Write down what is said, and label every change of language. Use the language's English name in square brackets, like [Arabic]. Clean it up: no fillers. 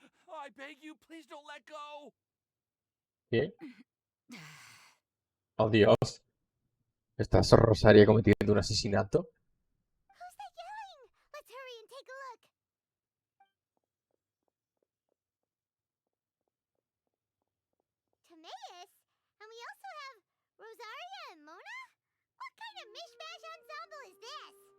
[English] I beg you, please don't let go. [Spanish] ¿Qué? Oh, Dios. ¿Estás Rosaria cometiendo un asesinato? [English] Who's that yelling? Let's hurry and take a look. Timaeus? And we also have Rosaria and Mona? What kind of mishmash ensemble is this?